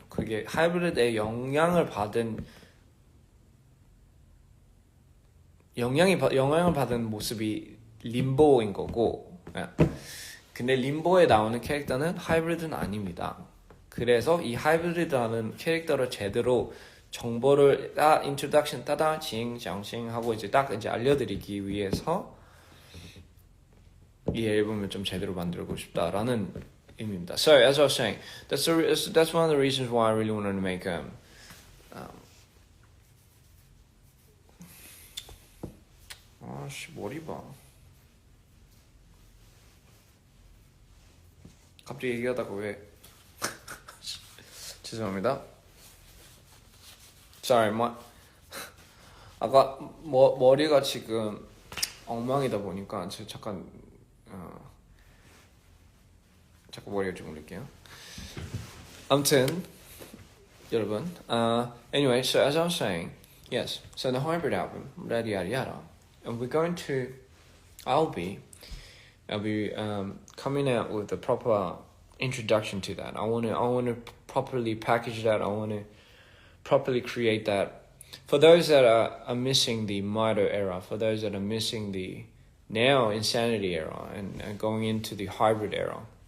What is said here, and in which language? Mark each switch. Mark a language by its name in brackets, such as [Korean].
[Korean] 그게 하이브리드의 영향을 받은 모습이 림보인 거고, 근데 림보에 나오는 캐릭터는 하이브리드는 아닙니다. 그래서 이 하이브리드라는 캐릭터를 제대로 정보를 인트로덕션 따다 징장징 하고 이제 딱 이제 알려드리기 위해서 이 앨범을 좀 제대로 만들고 싶다라는 의미입니다. [English] So as I was saying, that's one of the reasons why I really wanted to make [Korean] 아씨 머리 봐. 갑자기 얘기하다가 왜 죄송합니다. [English] Sorry, [Korean] 아까 머리가 지금 엉망이다 보니까 제가 잠깐 머리를 좀 올릴게요. 아무튼 여러분, [English] anyway, so as I was saying, yes, so the hybrid album, yada yada yada, and I'll be coming out with a proper introduction to that. I want to properly package that. I want to properly create that for those that are missing the Mito era, for those that are missing the now Insanity era and going into the hybrid era.